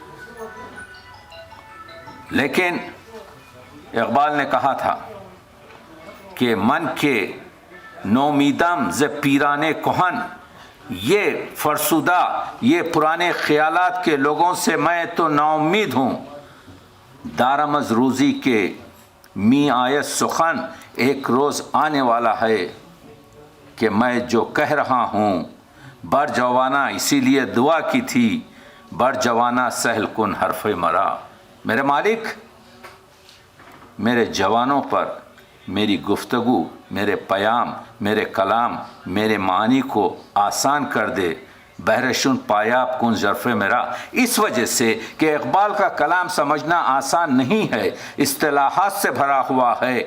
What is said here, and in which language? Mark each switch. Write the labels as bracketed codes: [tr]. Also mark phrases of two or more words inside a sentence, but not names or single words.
[ur] لیکن اقبال نے کہا تھا کہ [fa] من کے نومیدم ز پیرانے کہن، [ur] یہ فرسودہ، یہ پرانے خیالات کے لوگوں سے میں تو نا امید ہوں۔ [fa] دارم از روزی کے می آیت سخن، [ur] ایک روز آنے والا ہے کہ میں جو کہہ رہا ہوں [fa] بر جوانا، [ur] اسی لیے دعا کی تھی [fa] بر جوانا سہل کن حرف مرا۔ [ur] میرے مالک میرے جوانوں پر میری گفتگو، میرے پیام، میرے کلام، میرے معنی کو آسان کر دے۔ [fa] بہرشن پایاب کن ظرف میرا، [ur] اس وجہ سے کہ اقبال کا کلام سمجھنا آسان نہیں ہے، اصطلاحات سے بھرا ہوا ہے۔